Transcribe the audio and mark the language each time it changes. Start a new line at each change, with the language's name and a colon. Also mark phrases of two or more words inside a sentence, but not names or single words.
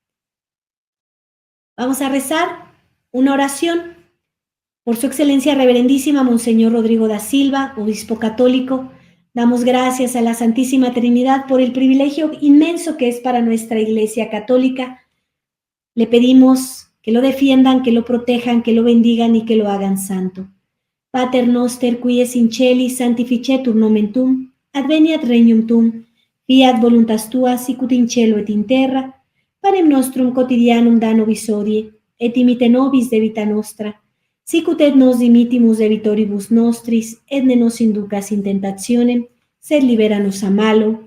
Spanish: Vamos a rezar una oración por su excelencia reverendísima Monseñor Rodrigo da Silva, obispo católico. Damos gracias a la Santísima Trinidad por el privilegio inmenso que es para nuestra Iglesia Católica. Le pedimos que lo defiendan, que lo protejan, que lo bendigan y que lo hagan santo.
Latin: Pater noster, qui es in celis, sanctificetur nomen tuum, adveniat regnum tuum, fiat voluntas tua, sicut in cielo et in terra. Panem nostrum quotidianum da nobis hodie, et imite nobis de vita nostra, sicut et nos dimittimus debitoribus nostris, et ne nos inducas in tentationem, sed libera nos a malo.